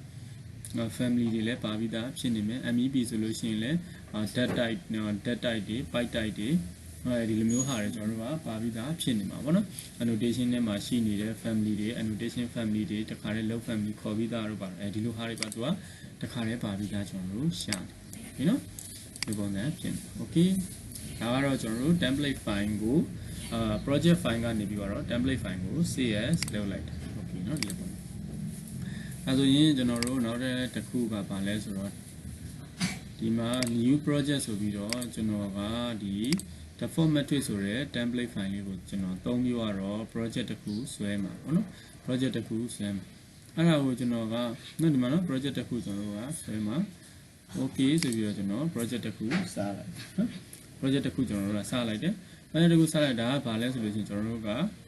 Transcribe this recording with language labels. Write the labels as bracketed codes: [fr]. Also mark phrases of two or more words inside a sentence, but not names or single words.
[my] family တွေလည်းပါပြီးသားဖြစ်နေမယ် MEP ဆိုလို့ရှိရင်လည်း [en] data type [my] တွေ [en] pipe type [my] တွေဒီလိုမျိုးဟာတွေကျွန်တော်တို့ကပါပြီးသားဖြစ်နေမှာပေါ့နော် annotation ထဲမှာရှိနေတဲ့ family တွေ [en] annotation family [my] တွေတခါတည်း [en] load family [my] ခေါ်ပြီးသားတို့ပါဒီလိုဟာတွေပါသူကတခါတည်းပါပြီး သားကျွန်တော်တို့ရှာတယ်နော်ဒီပုံစံဖြစ်နေ okay ဒါကတော့ကျွန်တော်တို့ [en] template file [my] ကို [en] project file [my] ကနေပြီးတော့ [en] template file [my] ကို CS လုပ်လိုက်တယ် okay နော်ဒီလိုပုံအဲဆိုရင်ကျွန်တော်တို့နောက်တစ်ခုကပါလဲဆိုတော့ဒီမှာ [en] new project [my] ဆိုပြီးတော့ကျွန်တော်ကဒီ [en] default matrix [my] ဆိုတဲ့ [en] template file [my] လေးကိုကျွန်တော်သုံးပြီးတော့ project တစ်ခုဆွဲမှာပေါ့နော် project တစ်ခုဆွဲမှာအဲ့ဒါကိုကျွန်တော်ကဒီမှာနော် project တစ်ခုကျွန်တော်ကဆွဲမှာ okay ဆိုပြီးတော့ကျွန်တော် project တစ်ခုစလိုက်နော် project တစ်ခုကျွန်တော်တို့ကစလိုက်တယ် project တစ်ခုစလိုက်တာကဘာလဲဆိုလို့ရှိရင်ကျွန်တော်တို့က